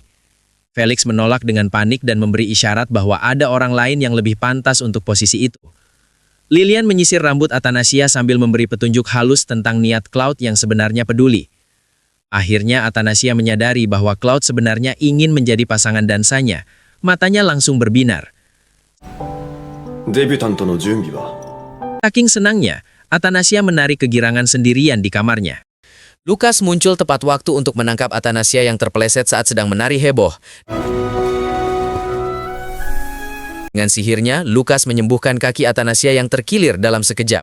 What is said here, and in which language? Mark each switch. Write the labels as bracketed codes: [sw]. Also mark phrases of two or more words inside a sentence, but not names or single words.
[id] Felix menolak dengan panik dan memberi isyarat bahwa ada orang lain yang lebih pantas untuk posisi itu. Lilian menyisir rambut Athanasia sambil memberi petunjuk halus tentang niat Claude yang sebenarnya peduli. Akhirnya Athanasia menyadari bahwa Claude sebenarnya ingin menjadi pasangan dansanya. Matanya langsung berbinar. [ja] デビュタントの準備は [id] Saking senangnya, Athanasia menarik kegirangan sendirian di kamarnya. Lukas muncul tepat waktu untuk menangkap Athanasia yang terpeleset saat sedang menari heboh. Dengan sihirnya, Lukas menyembuhkan kaki Athanasia yang terkilir dalam sekejap.